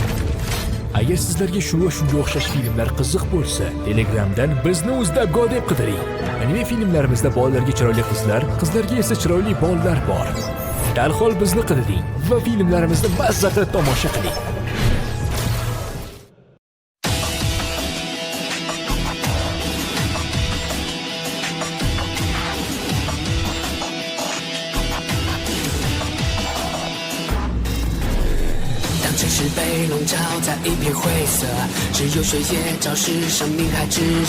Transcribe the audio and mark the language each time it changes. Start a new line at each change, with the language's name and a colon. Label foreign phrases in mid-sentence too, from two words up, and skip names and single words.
Uzbek: Agar sizlarga shu va shunga o'xshash filmlar qiziq bo'lsa, Telegramdan bizni UzLabGo deb qidiring. Anime filmlarimizda bolalarga chiroyli qizlar, qizlarga esa chiroyli bolalar bor. Darhol bizni qidiring va filmlarimizni mazza qilib tomosha qiling.
Chinese: 是被笼罩在一片灰色，只有水液昭示生命还炙热。